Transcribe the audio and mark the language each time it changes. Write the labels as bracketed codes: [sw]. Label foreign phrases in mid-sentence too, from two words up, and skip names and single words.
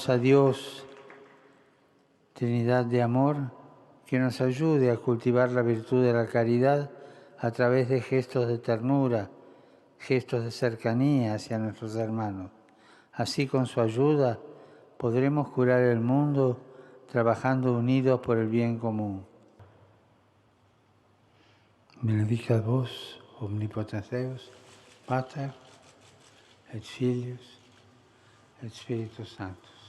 [es] Pidamos a Dios Trinidad de amor, que nos ayude a cultivar la virtud de la caridad a través de gestos de ternura, gestos de cercanía hacia nuestros hermanos. Así, con su ayuda, podremos curar el mundo trabajando unidos por el bien común. [la] Benedicat vos, omnipotens Deus, Pater, et Filius, et Spiritus Sanctus.